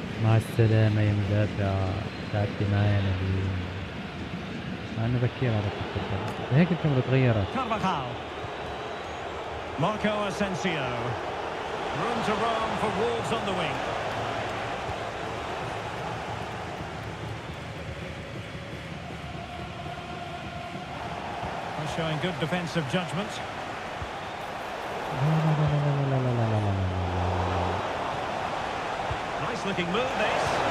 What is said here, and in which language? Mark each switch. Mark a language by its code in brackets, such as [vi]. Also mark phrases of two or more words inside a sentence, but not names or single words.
[ar] مع السلامة يا مدافع. تعبتي معي أنا اليوم. أنا بكير على فكرة. هيك الكاميرا تغيرت. [en] Carvajal. Marco Asensio. Room to roam for Wolves on the wing. They're showing good defensive judgment. Nice looking move this.